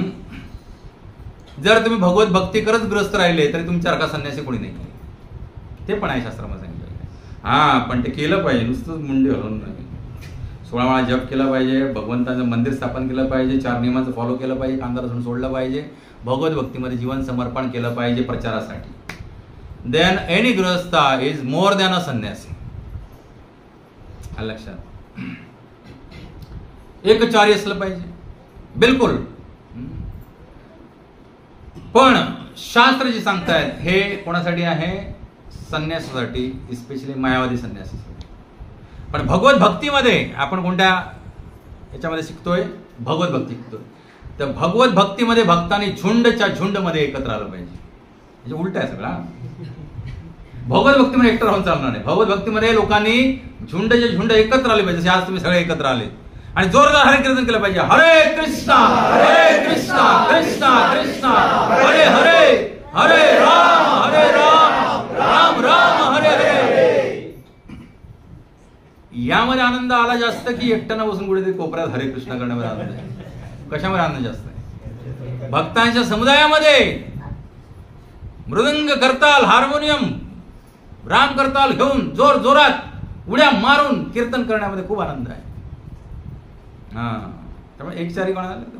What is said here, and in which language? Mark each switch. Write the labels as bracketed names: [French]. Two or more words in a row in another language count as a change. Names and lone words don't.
[Marathi] जर तुम्ही भगवत भक्ती करत ग्रस्त राहिले तरी तुमच्यासारखा संन्यासी कोणी नाही. ते पण आहे शास्त्रामध्ये सांगितलेलं. पण ते केलं पाहिजे. नुसतंच मुंडी हलवून नाही. 16 वेळा जप केला पाहिजे. भगवंताचं मंदिर स्थापन केलं पाहिजे. 4 नियमांचं फॉलो केलं पाहिजे. कांदा लसूण सोडलं पाहिजे. भगवत भक्तीमध्ये जीवन समर्पण केलं पाहिजे प्रचारासाठी. [English] then any गृहस्था is more than a संन्यासी. [Marathi] लक्षात. एकचारी असलं पाहिजे बिलकुल. पण शास्त्र जे सांगतायत हे कोणासाठी आहे? संन्यासासाठी, स्पेशली मायावादी संन्यासासाठी. पण भगवत भक्तीमध्ये आपण कोणत्या याच्यामध्ये शिकतोय? भगवत भक्ती शिकतोय. तर भगवत भक्तीमध्ये भक्तांनी झुंडच्या झुंडमध्ये एकत्र आलं पाहिजे. म्हणजे उलट आहे सगळा. भगवत भक्तीमध्ये एकटं राहून चालणार नाही. भगवत भक्तीमध्ये लोकांनी झुंडचे झुंड एकत्र आले पाहिजे. जसे आज तुम्ही सगळे एकत्र आले आणि जोरदार हरे कीर्तन केलं पाहिजे. हरे कृष्णा कृष्णा कृष्णा हरे हरे हरे राम राम राम हरे हरे. यामध्ये आनंद आला जास्त की एकट्यानं बसून कुठेतरी कोपऱ्यात हरे कृष्ण करण्यामध्ये आनंद आहे? कशामध्ये आनंद जास्त आहे? भक्तांच्या समुदायामध्ये मृदंग करताल, हार्मोनियम, राम करताल घेऊन जोर जोरात उड्या मारून कीर्तन करण्यामध्ये खूप आनंद आहे. त्यामुळे एकचारी कोण आला?